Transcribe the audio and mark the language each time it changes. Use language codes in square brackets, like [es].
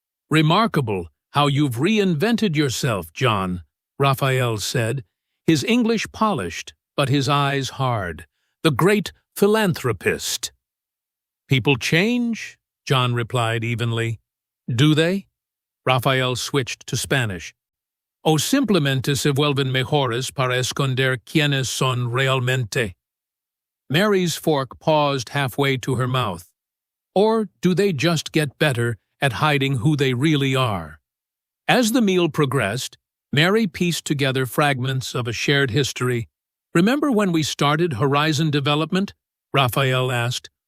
[en] "Remarkable how you've reinvented yourself, John," Raphael said, his English polished, but his eyes hard. "The great philanthropist." "People change," John replied evenly. "Do they?" Raphael switched to Spanish. [es] "O simplemente se vuelven mejores para esconder quiénes son realmente." [en] Mary's fork paused halfway to her mouth. Or do they just get better at hiding who they really are? As the meal progressed, Mary pieced together fragments of a shared history. "Remember when we started Horizon Development?" Raphael asked.